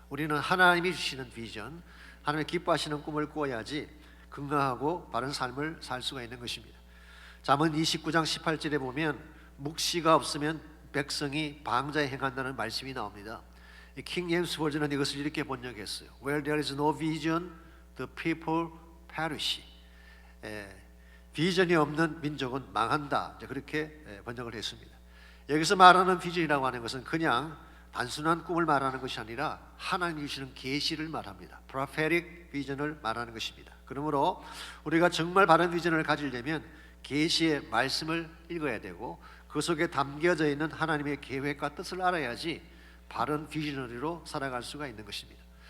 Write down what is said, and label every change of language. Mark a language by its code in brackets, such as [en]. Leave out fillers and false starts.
[ko] 우리는 하나님이 주시는 비전, 하나님이 기뻐하시는 꿈을 꾸어야지 건강하고 바른 삶을 살 수가 있는 것입니다. 잠언 29장 18절에 보면 묵시가 없으면 백성이 방자에 행한다는 말씀이 나옵니다. 킹 제임스 버전은 이것을 이렇게 번역했어요. [en] Where there is no vision, the people perish. [ko] 비전이 없는 민족은 망한다. 그렇게 번역을 했습니다. 여기서 말하는 비전이라고 하는 것은 그냥 단순한 꿈을 말하는 것이 아니라 하나님이 주시는 계시를 말합니다. prophetic 비전을 말하는 것입니다. 그러므로 우리가 정말 바른 비전을 가지려면 계시의 말씀을 읽어야 되고 그 속에 담겨져 있는 하나님의 계획과 뜻을 알아야지 바른 비전으로 살아갈 수가 있는 것입니다.